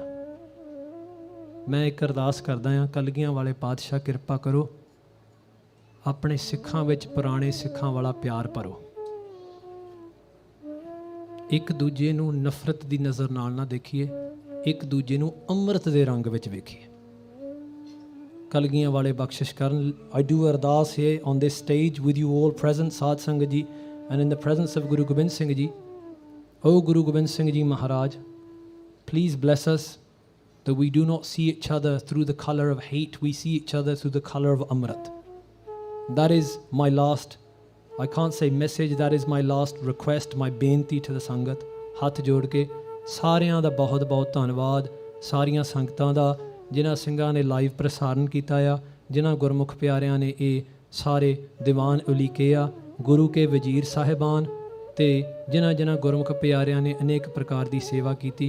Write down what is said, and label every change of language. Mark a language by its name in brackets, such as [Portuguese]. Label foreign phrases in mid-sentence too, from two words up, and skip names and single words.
[Punjabi] ਮੈਂ ਇੱਕ ਅਰਦਾਸ ਕਰਦਾ ਹਾਂ, ਕਲਗੀਆਂ ਵਾਲੇ ਪਾਤਸ਼ਾਹ ਕਿਰਪਾ ਕਰੋ, ਆਪਣੇ ਸਿੱਖਾਂ ਵਿੱਚ ਪੁਰਾਣੇ ਸਿੱਖਾਂ ਵਾਲਾ ਪਿਆਰ ਭਰੋ, ਇੱਕ ਦੂਜੇ ਨੂੰ ਨਫ਼ਰਤ ਦੀ ਨਜ਼ਰ ਨਾਲ ਨਾ ਦੇਖੀਏ, ਇੱਕ ਦੂਜੇ ਨੂੰ ਅੰਮ੍ਰਿਤ ਦੇ ਰੰਗ ਵਿੱਚ ਵੇਖੀਏ। ਕਲਗੀਆਂ ਵਾਲੇ ਬਖਸ਼ਿਸ਼ ਕਰਨ। [English] I do ਅਰਦਾਸ here on this stage with you all present, [Punjabi] ਸਾਧ ਸੰਗਤ ਜੀ, [English] and in the presence of Guru Gobind Singh Ji. O Guru Gobind Singh Ji Maharaj, please bless us that we do not see each other through the colour of hate, we see each other through the colour of Amrit. That is my last, I can't say message, that is my last request, my beinti to the Sangat. [Punjabi] ਹੱਥ ਜੋੜ ਕੇ ਸਾਰਿਆਂ ਦਾ ਬਹੁਤ ਬਹੁਤ ਧੰਨਵਾਦ, ਸਾਰੀਆਂ ਸੰਗਤਾਂ ਦਾ, ਜਿਨ੍ਹਾਂ ਸਿੰਘਾਂ ਨੇ ਲਾਈਵ ਪ੍ਰਸਾਰਨ ਕੀਤਾ ਆ, ਜਿਨ੍ਹਾਂ ਗੁਰਮੁਖ ਪਿਆਰਿਆਂ ਨੇ ਇਹ ਸਾਰੇ ਦੀਵਾਨ ਉਲੀਕੇ ਆ, ਗੁਰੂ ਕੇ ਵਜ਼ੀਰ ਸਾਹਿਬਾਨ, ਅਤੇ ਜਿਨ੍ਹਾਂ ਗੁਰਮੁਖ ਪਿਆਰਿਆਂ ਨੇ ਅਨੇਕ ਪ੍ਰਕਾਰ ਦੀ ਸੇਵਾ ਕੀਤੀ।